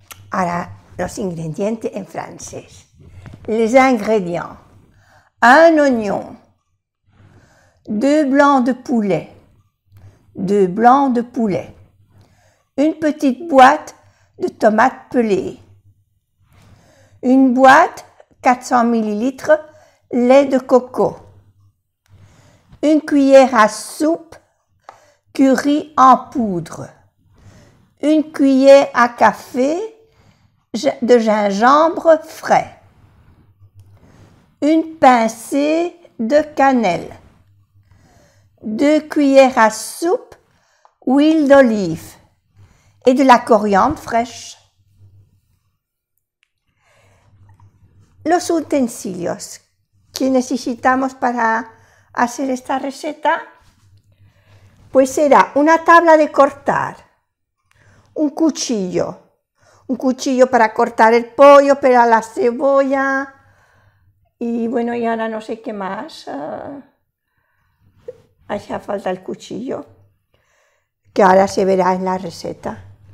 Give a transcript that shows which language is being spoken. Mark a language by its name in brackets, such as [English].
[Spanish] Ahora los ingredientes en francés. [French] Les ingrédients. Un oignon, 2 blancs de poulet, 2 blancs de poulet, une petite boîte de tomates pelées, une boîte 400 ml lait de coco, une cuillère à soupe curry en poudre, une cuillère à café de gingembre frais, une pincée de cannelle, 2 cuillères à soupe huile d'olive et de la coriandre fraîche. [Spanish] Los utensilios que necesitamos para hacer esta receta, pues será una tabla de cortar, un cuchillo para cortar el pollo, pelar la cebolla y bueno, y ahora no sé qué más, hace falta el cuchillo, que ahora se verá en la receta.